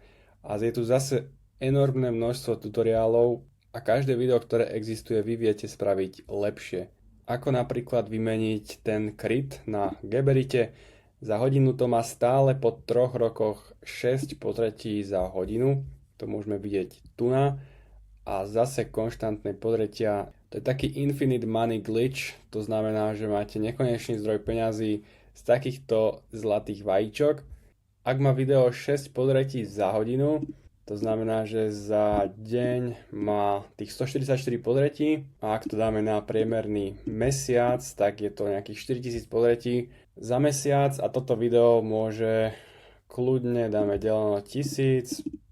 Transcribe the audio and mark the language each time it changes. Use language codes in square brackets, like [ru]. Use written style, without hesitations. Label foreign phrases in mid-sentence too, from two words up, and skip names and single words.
[sk] A je tu zase enormné množstvo tutoriálov a každé video, ktoré existuje, vy viete spraviť lepšie. Ako napríklad vymeniť ten kryt na Geberite. Za hodinu to má stále po 3 rokoch 6 pozretí za hodinu. To môžeme vidieť tu na. A zase konštantné pozretia. To je taký [en] infinite money glitch. [sk] To znamená, že máte nekonečný zdroj peňazí z takýchto zlatých vajíčok. Ak má video 6 pozretí za hodinu, to znamená, že za deň má tých 144 pozretí a ak to dáme na priemerný mesiac, tak je to nejakých 4000 pozretí za mesiac a toto video môže kľudne, dáme deleno 1000,